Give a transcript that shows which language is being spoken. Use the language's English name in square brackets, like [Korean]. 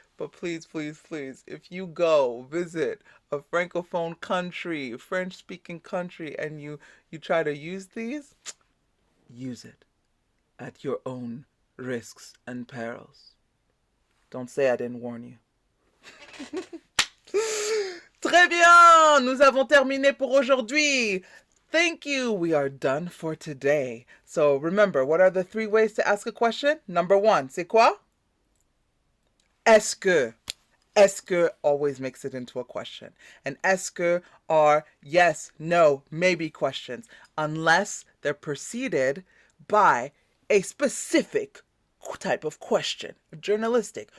[English] But please, please, please, if you go visit a francophone country, French-speaking country, and you try to use these, use it at your own risks and perils. Don't say I didn't warn you. [French] Très bien, nous avons terminé pour aujourd'hui. [English] Thank you. We are done for today. So remember, what are the 3 ways to ask a question? Number 1, [French] c'est quoi? Est-ce que? [English] Est-ce que always makes it into a question. And est-ce que are yes, no, maybe questions, unless they're preceded by a specific type of question. Journalistic.